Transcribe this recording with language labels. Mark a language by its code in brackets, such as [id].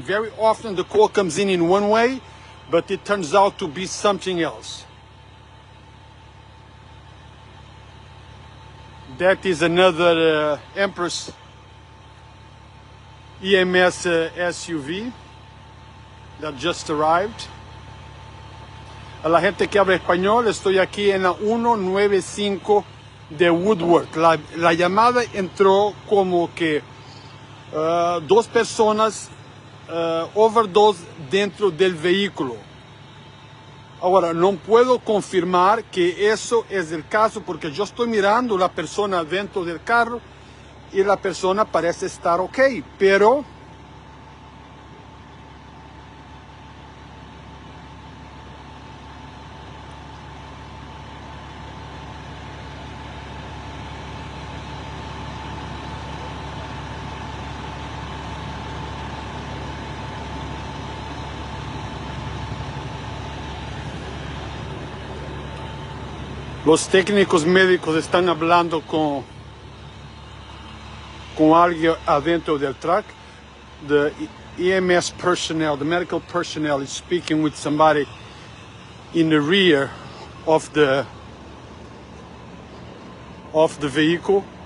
[en] Very often the call comes in one way, but it turns out to be something else. That is another Empress EMS SUV that just arrived. [es] A la gente que habla español, estoy aquí en la 195 de Woodworth. La llamada entró como que 2 personas [en] overdose [es] dentro del vehículo. Ahora, no puedo confirmar que eso es el caso porque yo estoy mirando la persona dentro del carro y la persona parece estar ok, pero los técnicos médicos están hablando con alguien adentro del [en] truck. The EMS personnel, the medical personnel is speaking with somebody in the rear of the vehicle.